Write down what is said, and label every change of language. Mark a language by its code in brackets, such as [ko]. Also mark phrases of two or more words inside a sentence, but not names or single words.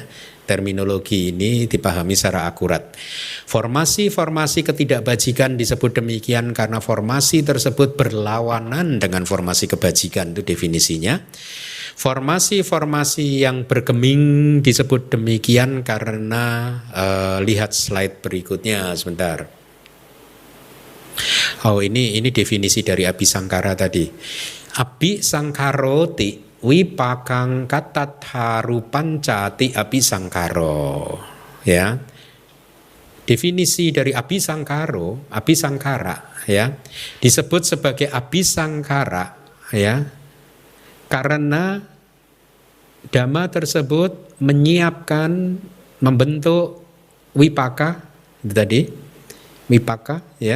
[id] Terminologi ini dipahami secara akurat. Formasi-formasi ketidakbajikan disebut demikian karena formasi tersebut berlawanan dengan formasi kebajikan, itu definisinya. Formasi-formasi yang bergeming disebut demikian karena lihat slide berikutnya sebentar. Oh, ini definisi dari Abhisangkara tadi. [pi] Abhisangkaroti wipakang katatharupancati Abhisangkaro. [id] Ya. Definisi dari Abhisangkara ya, disebut sebagai Abhisangkara ya. Karena dhamma tersebut menyiapkan, membentuk wipaka, itu tadi, wipaka, ya.